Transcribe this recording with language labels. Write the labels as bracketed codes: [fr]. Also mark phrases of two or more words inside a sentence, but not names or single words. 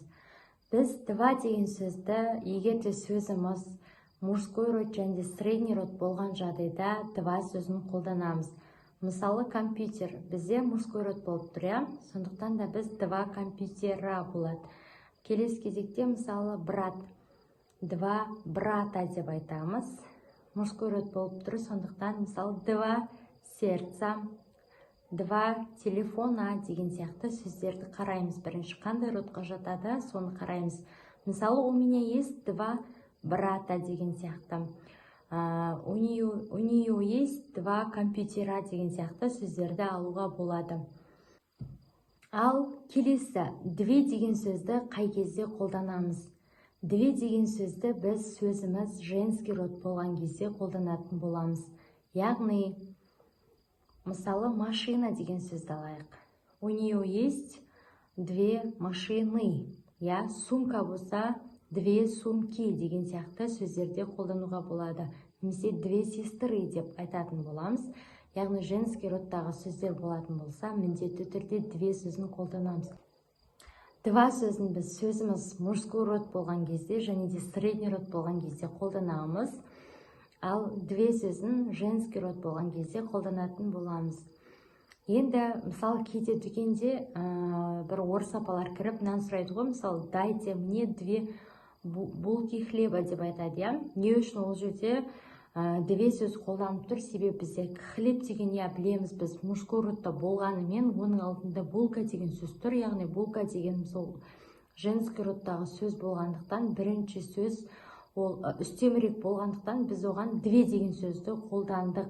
[kk] Біз два деген сөзді, егер де сөзіміз [ru] мужской род [kk] және [ru] средний род [kk] болған жағдайда два сөзін қолданамыз. Мысалы, компьютер бізде [ru] мужской род [kk] болып тұр, сондықтан да біз [ru] два компьютера [kk] болады. Келесі кезекте, мысалы, [ru] брат. Два брата [kk] деп айтамыз. [ru] Мужской род [kk] болып тұр, сондықтан мысалы [ru] два сердца, два телефона [kk] деген сияқты сөздерді қараймыз. Бірінші қандай родқа жатады, соны қараймыз. Мысалы, [ru] у меня есть два брата [kk] деген сияқты. [ru] У нее есть два компьютера [kk] деген сияқты сөздерді алуға болады. Ал келесі, две деген сөзді қай кезде қолданамыз? Две деген сөзді біз сөзіміз [ru] женский род [kk] болған кезде қолданатын боламыз. Яғни, мысалы, машина деген сөзді алайық. [ru] У нее есть две машины. [kk] Сумка болса, [ru] две сумки [kk] деген сияқты сөздерде қолдануға болады. Немесе [ru] две сестры [kk] деп айтатын боламыз. Яғни, [ru] женский родтағы [kk] сөздер болатын болса, міндетті түрде две сөзін қолданамыз. Два сөзін біз сөзіміз [ru] мужской род [kk] болған кезде және де [ru] средний род [kk] болған кезде қолданамыз. Ал две сөзін [ru] женский род [kk] болған кезде қолданатын боламыз. Енді, мысалы, кейде дүкенде бір орыс апалар кіріп, нан сұрайды ғой, мысалы, [ru] дайте мне две булки хлеба [kk] деп айтады. Не үшін ол жерде две сөз қолданып тұр? Себебі бізде хлеб деген білеміз біз [ru] мужской родта [kk] болғанымен, оның алдында булка деген сөз тұр. Яғни булка деген сол [ru] женский родтағы [kk] сөз болғандықтан, бірінші сөз ол үстемірек болғандықтан, біз оған две деген сөзді қолдандық.